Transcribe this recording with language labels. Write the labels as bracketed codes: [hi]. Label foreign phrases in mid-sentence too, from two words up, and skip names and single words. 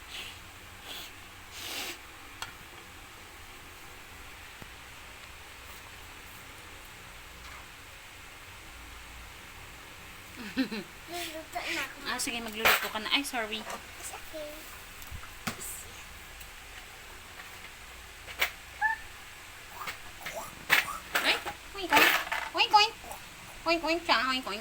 [tl] luluto na ako. Sige, magluluto ka na. Ay, sorry. [en] It's okay. [tl] Ay, oink, oink. Oink, oink. Oink, oink siya. Oink, oink.